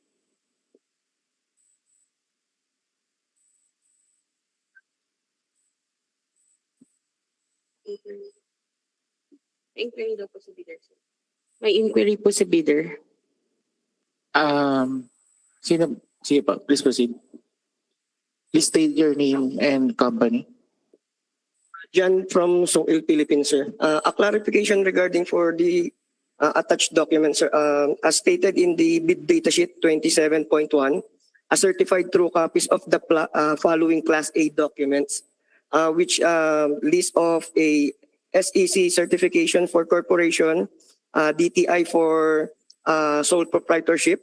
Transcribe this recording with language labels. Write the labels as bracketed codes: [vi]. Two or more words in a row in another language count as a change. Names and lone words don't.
[tl] Inquiry daw po si bidder, sir. May inquiry po si bidder. Sige po, [en] please proceed. Please state your name and company. Jan from Songil Philippines, sir. A clarification regarding for the attached documents, sir. As stated in the bid data sheet 27.1, a certified true copies of the following Class A documents, which list of a SEC certification for corporation, DTI for sole proprietorship.